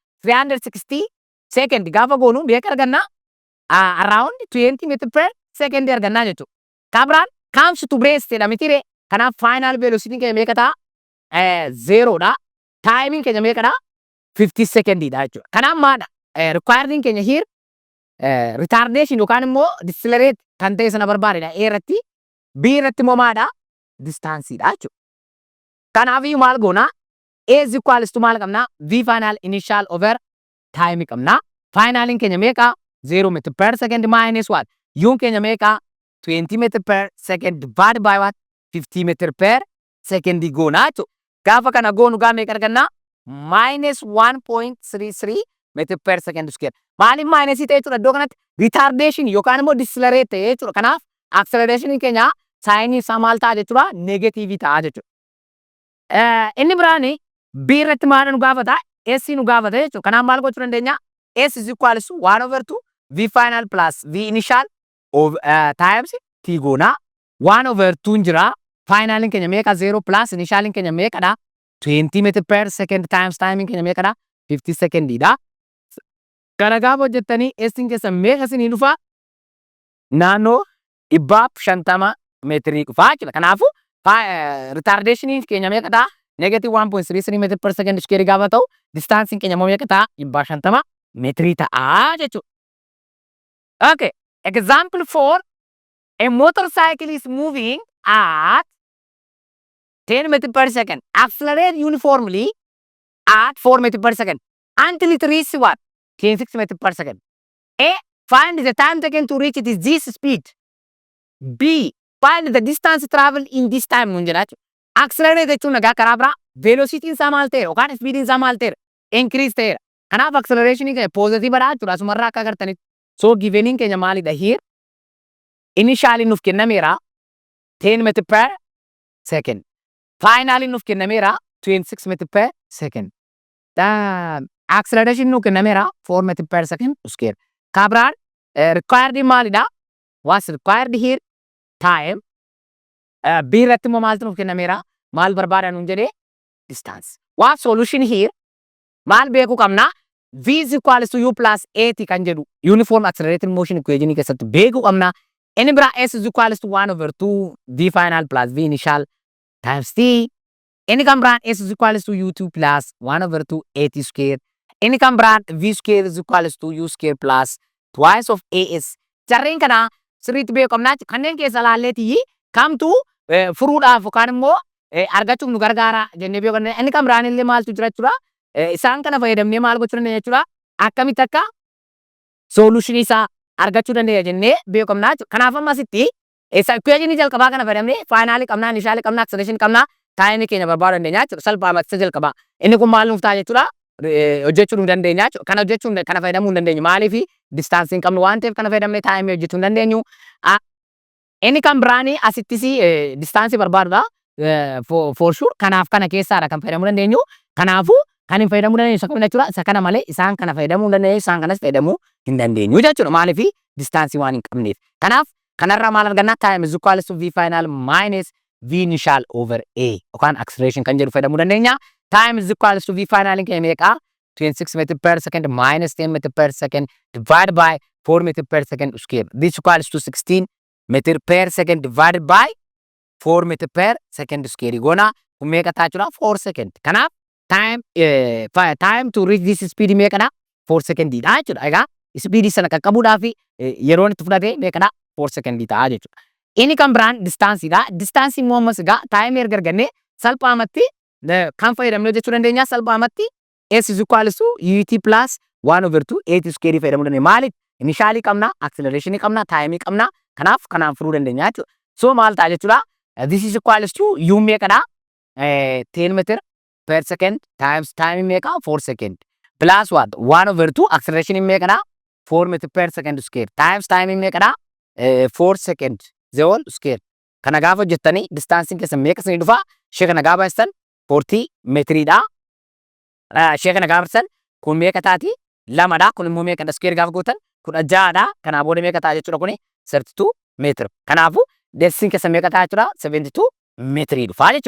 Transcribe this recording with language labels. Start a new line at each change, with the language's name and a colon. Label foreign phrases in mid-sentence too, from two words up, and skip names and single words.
Oromo: 360 second gaafa goonu beeka arganna
English: around 20 meter per second
Oromo: arganna jechuudha. Kabraan
English: comes to rest
Oromo: jedha mitire. Kanaaf
English: final velocity
Oromo: keenya meeqa ta'a? 0 dha. Timing keenya meeqa dha? 50 second dha jechuudha. Kanaaf maadha? Requiring keenya here
English: retardation yookaan
Oromo: immoo decelerate kan ta'e sana barbaadedha. A irratti B irratti immoo maadha? Distance dha jechuudha. Kanaafiyyuu maal goona?
English: A is equals to
Oromo: maal qabna?
English: V final initial over time
Oromo: qabna. Finalin keenya meeqa?
English: 0 meter per second minus what?
Oromo: Yuun keenya meeqa?
English: 20 meter per second divided by what? 50 meter per second
Oromo: goona jechuudha. Gaafa kana goonu gaa meeqa arganna?
English: Minus 1.33 meter per second square.
Oromo: Maaliif minus ta'e jechuudha iddoo kanatti? Retardation yookaan immoo
English: decelerate ta'e
Oromo: jechuudha. Kanaaf acceleration keenya saayinii isaa maal ta'a jechuudha? Negative ta'a jechuudha. Inni biraani B irratti maal nu gaafata? S nu gaafata jechuudha. Kanaaf maal gochuu dandeenya?
English: S is equals to 1 over 2 V final plus V initial times T
Oromo: goona. 1 over 2 jira. Finalin keenya meeqa? 0 plus initialin keenya meeqa dha?
English: 20 meter per second times timing
Oromo: keenya meeqa dha? 50 second dha. Kana gaafa hojjettanii S'in keessa meeqa isinii dhufa? Naannoo 150 meetirii dhufaa jechuudha. Kanaafuu retardation keenya meeqa dha?
English: Negative 1.33 meter per second square
Oromo: gaafa ta'u distance keenya immoo meeqa ta'a? 150 meetirii ta'a jechuudha.
English: Okay, example 4. A motorcycle is moving at 10 meter per second. Accelerate uniformly at 4 meter per second until it reaches what? 26 meter per second. A. Find the time taken to reach this speed. B. Find the distance traveled in this time.
Oromo: Accelerate jechuun nagaa karaa biraa velocity isaa maal ta'eera yookaan speed isaa maal ta'eera increase ta'eera. Kanaaf acceleration keenya positive dha jechuudha. Asumarraa akka agartanitti.
English: So given
Oromo: keenya maalidha here? Initially nuuf kennameera
English: 10 meter per second.
Oromo: Finally nuuf kennameera
English: 26 meter per second.
Oromo: Acceleration nuuf kennameera
English: 4 meter per second square. Kabraan required
Oromo: maalidha?
English: What's required here? Time.
Oromo: B irratti immoo maaltu nuuf kennameera? Maal barbaada nuun jedhee?
English: Distance.
Oromo: What solution here? Maal beekuu qabna?
English: V is equals to U plus AT
Oromo: kan jedhu
English: uniform accelerated motion equation
Oromo: keessatti beekuu qabna. Inni biraa
English: S is equals to 1 over 2 V final plus V initial times T.
Oromo: Inni kan biraan
English: S is equals to U2 plus 1 over 2 AT square.
Oromo: Inni kan biraan
English: V square is equals to U square plus twice of AS.
Oromo: Jarreen kana sirriitti beekuu qabna. Kanneen keessa laalleetii kamtu furuudhaaf yookaan immoo argachuuf nu gargaara jennee beekuu qabna. Inni kan biraan illee maaltu jira jechuudha? Isaan kana fayyadamnee maal gochuu dandeenya jechuudha? Akkamitti akka solution isaa argachuu dandeenya jennee beekamnaa jechuudha. Kanaaf amma asitti equation jalqabaa kana fayyadamnee finally qabnaa, initially qabnaa, acceleration qabnaa, taayimii keenya barbaaduu dandeenya jechuudha. Salphaamatti isa jalqabaa. Inni kun maal nuuf ta'a jechuudha? Hojjechuu nu dandeenya jechuudha. Kana hojjechuu kana fayyadamuu hin dandeenyu. Maaliif distaansi hin qabnu waan ta'eef kana fayyadamnee taayimii hojjechuu hin dandeenyu. Inni kan biraanii asittis distaansii barbaadudha.
English: For sure
Oromo: kanaaf kana keessaadha kan fayyadamuu dandeenyu. Kanaafuu kan hin fayyadamuu dandeenyu isa kamidha jechuudha. Isa kana malee isaan kana fayyadamuu hin dandeenyu, isaan kanas fayyadamuu hin dandeenyu jechuudha. Maaliif distaansii waan hin qabneef. Kanaaf kanarraa maal argannaa?
English: Time is equal to v final minus v initial over a yookaan acceleration
Oromo: kan jedhu fayyadamuu dandeenya.
English: Time is equal to v final
Oromo: keenya meeqa?
English: 26 meter per second minus 10 meter per second divided by 4 meter per second square. This equals to 16 meter per second divided by 4 meter per second square.
Oromo: Gona kun meeqa ta'a jechuudha?
English: 4 second.
Oromo: Kanaaf
English: time to reach this speed
Oromo: meeqadha? 4 second dha jechuudha. Egaa speed sana qaqqabuudhaaf yeroon itti fudhate meeqadha? 4 second ta'a jechuudha. Inni kan biraan distaansiidha. Distaansii immoo ammas egaa taayimii erga argannee salphaamatti kan fayyadamnu jechuu dandeenya. Salphaamatti
English: s is equal to ut plus 1 over 2 8 square
Oromo: fayyadamuu dandeenya. Maaliif? Initially qabna, acceleration qabna, taayimii qabna. Kanaaf kanaan furuu dandeenya jechuudha. So maal ta'a jechuudha?
English: This is equal to u
Oromo: meeqadha?
English: 10 meter per second times time
Oromo: meeqa?
English: 4 second plus what? 1 over 2 acceleration
Oromo: meeqadha?
English: 4 meter per second square times time
Oromo: meeqadha?
English: 4 second the whole square.
Oromo: Kana gaafa hojjettanii distaansiin keessan meeqa isinii dhufa? Ishee kana gaafa hojjettan 40 meetiriidha. Ishee kana gaafa hojjettan kun meeqa taati? 2dha. Kun immoo meeqadha? Square gaafa gootan 16dha. Kanaa booda meeqa ta'a jechuudha kuni? 32 meetira. Kanaafuu deessiin keessan meeqa ta'a jechuudha? 72 meetirii dhufa jechuudha.